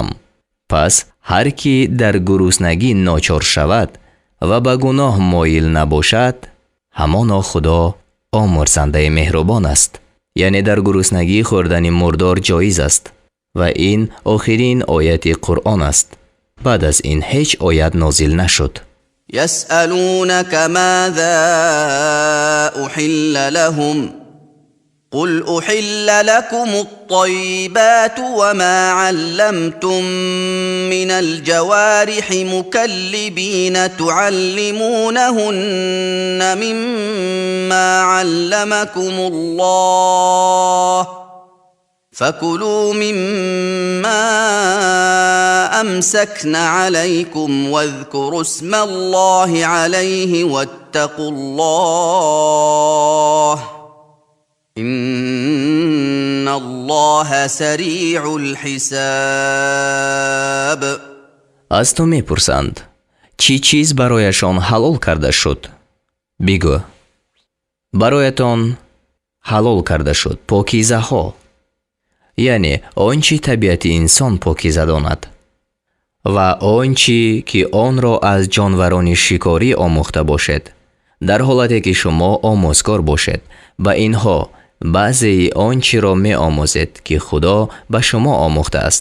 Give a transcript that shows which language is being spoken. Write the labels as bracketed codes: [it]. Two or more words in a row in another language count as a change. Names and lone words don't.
[tg] пас ҳар кӣ дар гуруснагӣ ночор шавад ва ба гуноҳ моил набошад, ҳамоно худо омӯрзандаи меҳрубон аст. яъне дар гуруснагӣ хӯрдани мурдор ҷоиз аст ва ин охирин ояти қуръон аст. баъд аз ин ҳеҷ оят нозил нашуд. [ar] يسألونك ماذا أحل لهم قل أحل لكم الطيبات وما علمتم من الجوارح مكلبين تعلمونهن مما علمكم الله فكلوا مما أمسكن عليكم واذكروا اسم الله عليه واتقوا الله إن الله سریع الحساب. [fa] از تو میپرسند چی چیز برایشان حلال کرده شد؟ بگو برایتان حلال کرده شد پاکیزه ها، یعنی آنچه طبیعت انسان پاکیزه داند و آنچه که آن را از جانوران شکاری آموخته باشد، در حالتی که شما آموزگار باشد با اینها بعضی آنچه را می آموزید که خدا به شما آموخته است.